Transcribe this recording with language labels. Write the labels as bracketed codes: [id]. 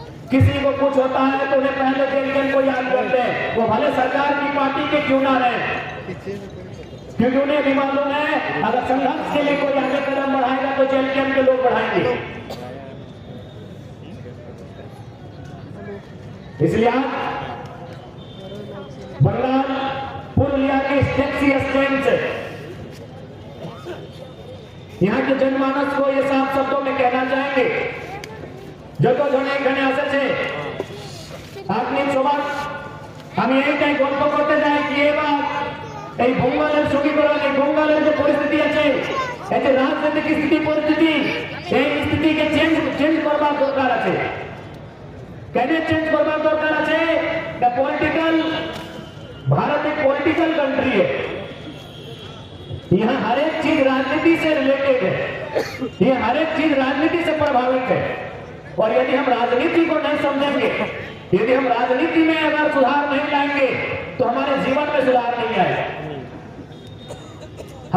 [hi] किसी को कुछ होता है तो उन्हें पहले जेएलएम को याद करते हैं, वो भले सरकार की पार्टी के क्यों ना रहे, क्योंकि उन्हें भी मालूम है अगर संघर्ष के लिए कोई आगे कदम बढ़ाएगा तो जेएलएम के लोग बढ़ाएंगे। इसलिए आज बंगाल पुरुलिया के टैक्सी स्टैंड से यहाँ के जनमानस को ये साफ शब्दों में कहना चाहेंगे, जो तो [bn] এখানে এসেছে আপনি সবার আমি এইটাই গল্প করতে চাই কি এবার এই বঙ্গালের সমীকরণ, এই বঙ্গালের যে পরিস্থিতি আছে, এই যে রাজনৈতিক স্থিতি পরিস্থিতি, এই স্থিতিকে চেঞ্জ করবার দরকার আছে। কেন চেঞ্জ করবার দরকার আছে? [en] the political, [hi] भारत एक पॉलिटिकल कंट्री है, यहाँ हर एक चीज राजनीति से रिलेटेड है, ये हर एक चीज राजनीति से प्रभावित है। और यदि हम राजनीति को नहीं समझेंगे, यदि हम राजनीति में अगर सुधार नहीं लाएंगे तो हमारे जीवन में सुधार नहीं आएगा।